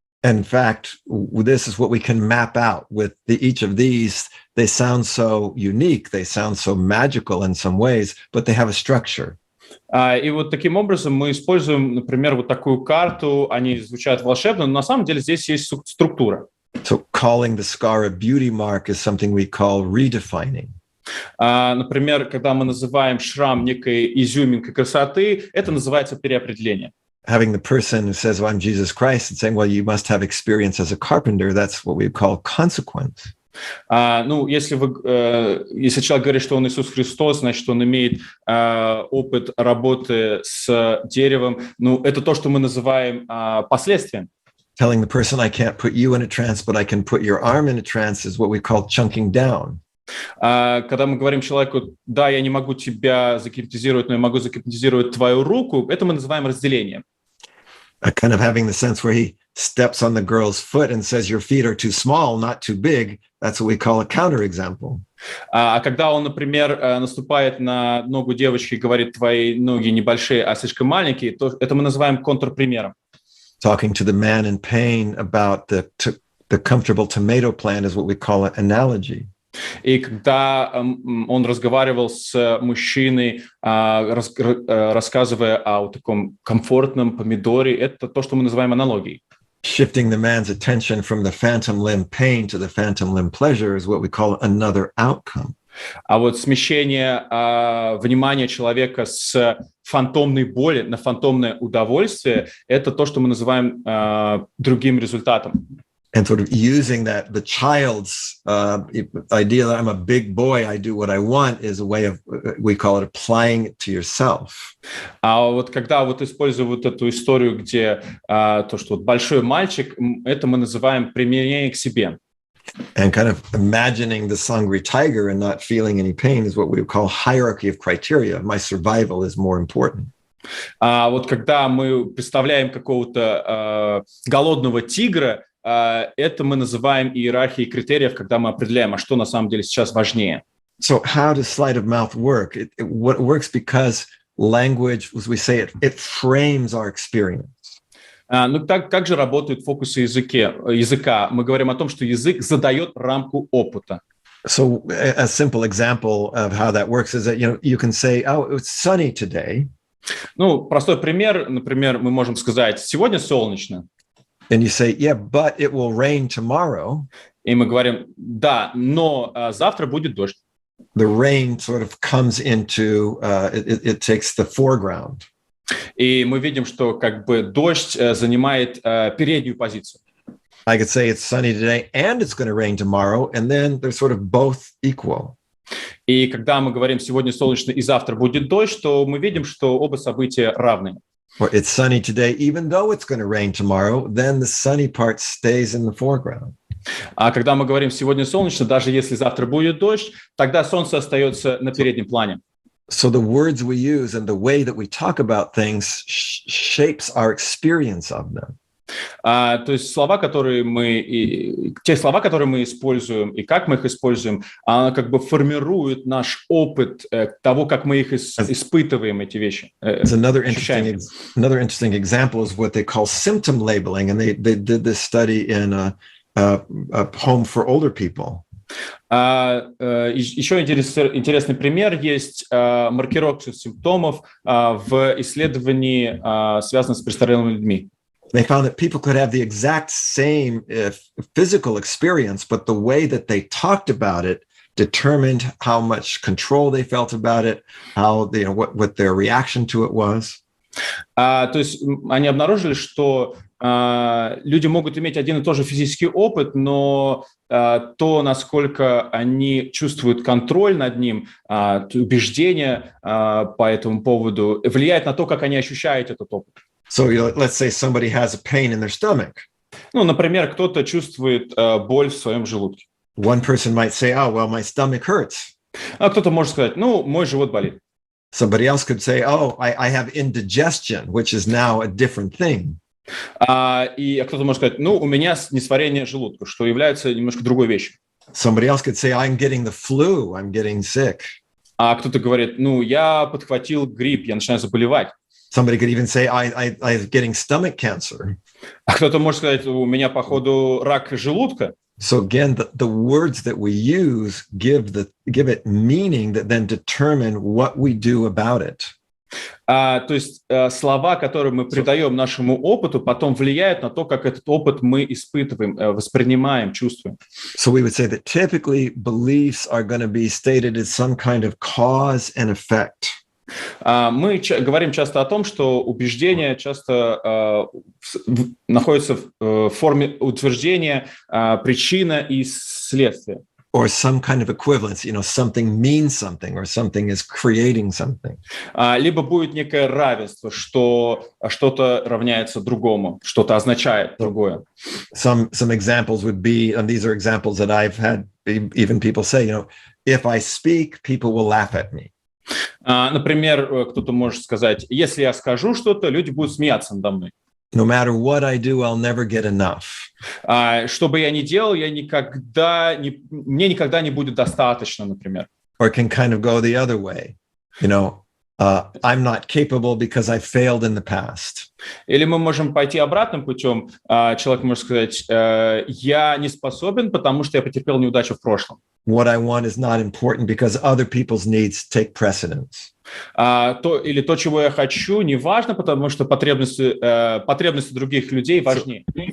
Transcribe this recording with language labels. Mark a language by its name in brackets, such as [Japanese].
[English] In fact, this is what we can map out with each of these. They sound so unique, they sound so magical in some ways, but they have a structure. [Russian] И вот таким образом мы используем, например, вот такую карту, они звучат волшебно, но на самом деле здесь есть структура. [English] So calling the scar a beauty mark is something we call redefining. [Russian] Например, когда мы называем шрам некой изюминкой красоты, это называется переопределение. [English] Having the person who says, well, I'm Jesus Christ, and saying, well, you must have experience as a carpenter, that's what we call consequence. [Russian] Если человек говорит, что он Иисус Христос, значит, он имеет опыт работы с деревом. Это то, что мы называем последствием. [English] Telling the person, I can't put you in a trance, but I can put your arm in a trance is what we call chunking down. [Russian] Когда мы говорим человеку, да, я не могу тебя загипнотизировать, но я могу загипнотизировать твою руку, это мы называем разделением. [English] Kind of having the sense where he steps on the girl's foot and says, your feet are too small, not too big. That's what we call a counterexample. [Russian] А когда он, например, наступает на ногу девочки и говорит, твои ноги небольшие, а слишком маленькие, то это мы называем контрпримером. [English] Talking to the man in pain about the comfortable tomato plant is what we call an analogy. [Russian] И когда он разговаривал с мужчиной, рассказывая о таком комфортном помидоре, это то, что мы называем аналогией. [English] Shifting the man's attention from the phantom limb pain to the phantom limb pleasure is what we call another outcome. [Russian] А вот смещение внимания человека с фантомной боли на фантомное удовольствие – это то, что мы называем другим результатом. [English] And sort of using that, the child's idea that I'm a big boy, I do what I want, is a way of, we call it applying it to yourself. [Russian] А вот когда вот использую вот эту историю, где то, что вот большой мальчик, это мы называем применение к себе. [English] And kind of imagining this hungry tiger and not feeling any pain is what we call hierarchy of criteria. My survival is more important. [Russian] А вот когда мы представляем какого-то голодного тигра, это мы называем иерархией критериев, когда мы определяем, а что на самом деле сейчас важнее. [English] So how does sleight of mouth work? It works because language, as we say, it frames our experience. [Russian] Как же работают фокусы языка? Мы говорим о том, что язык задает рамку опыта. [English] So a simple example of how that works is that, you can say, oh, it's sunny today. [Russian] Простой пример, например, мы можем сказать, сегодня солнечно. [English] And you say, yeah, but it will rain tomorrow. [Russian] И мы говорим, да, но завтра будет дождь. [English] The rain sort of comes into, it takes the foreground. [Russian] И мы видим, что как бы дождь занимает переднюю позицию. [English] I could say it's sunny today and it's going to rain tomorrow, and then they're sort of both equal. [Russian] И когда мы говорим сегодня солнечно и завтра будет дождь, то мы видим, что оба события равны. [English] Or it's sunny today, even though it's going to rain tomorrow, then the sunny part stays in the foreground. [Russian] А когда мы говорим сегодня солнечно, даже если завтра будет дождь, тогда солнце остается на переднем плане. [English] So the words we use and the way that we talk about things shapes our experience of them. [Russian] То есть те слова, которые мы используем, и как мы их используем, она как бы формирует наш опыт того, как мы их испытываем, эти вещи. [English] Another interesting example is what they call symptom labeling, and they did this study in a home for older people. [Russian] Еще интересный пример есть маркировка симптомов в исследовании, связанном с престарелыми людьми. [English] They found that people could have the exact same physical experience, but the way that they talked about it determined how much control they felt about it, how what their reaction to it was. [Russian] То есть они обнаружили, что люди могут иметь один и тот же физический опыт, но то, насколько они чувствуют контроль над ним, убеждения по этому поводу, влияет на то, как они ощущают этот опыт. [English] So let's say somebody has a pain in their stomach. [Russian] Ну, например, кто-то чувствует боль в своем желудке. [English] One person might say, oh, well, my stomach hurts. [Russian] А кто-то может сказать, ну, мой живот болит. [English] Somebody else could say, oh, I have indigestion, which is now a different thing. [Russian] И кто-то может сказать, ну, у меня несварение желудка, что является немножко другой вещью. [English] Somebody else could say, I'm getting the flu, I'm getting sick. [Russian] А кто-то говорит, ну, я подхватил грипп, я начинаю заболевать. [English] Somebody could even say, I'm getting stomach cancer. [Russian] А кто-то может сказать, у меня, походу, рак желудка. [English] So again, the words that we use give it meaning that then determine what we do about it. [Russian] То есть слова, которые мы придаем нашему опыту, потом влияют на то, как этот опыт мы испытываем, воспринимаем, чувствуем. [English] So we would say that typically beliefs are going to be stated as some kind of cause and effect. [Russian] Мы говорим часто о том, что убеждения часто находятся в форме утверждения, причина и следствие. [English] Or some kind of equivalence, something means something or something is creating something. [Russian] Либо будет некое равенство, что что-то равняется другому, что-то означает другое. [English] Some examples would be, and these are examples that I've had even people say, if I speak, people will laugh at me. [Russian] Например, кто-то может сказать, если я скажу что-то, люди будут смеяться надо мной. [English] No matter what I do, I'll never get enough. [Russian] Что бы я ни делал, мне никогда не будет достаточно, например. [English] Or can kind of go the other way. I'm not capable because I failed in the past. [Russian] Или мы можем пойти обратным путем. Человек может сказать, я не способен, потому что я потерпел неудачу в прошлом. [English] What I want is not important because other people's needs take precedence. [Russian] Или то, чего я хочу, не важно, потому что потребности других людей важнее.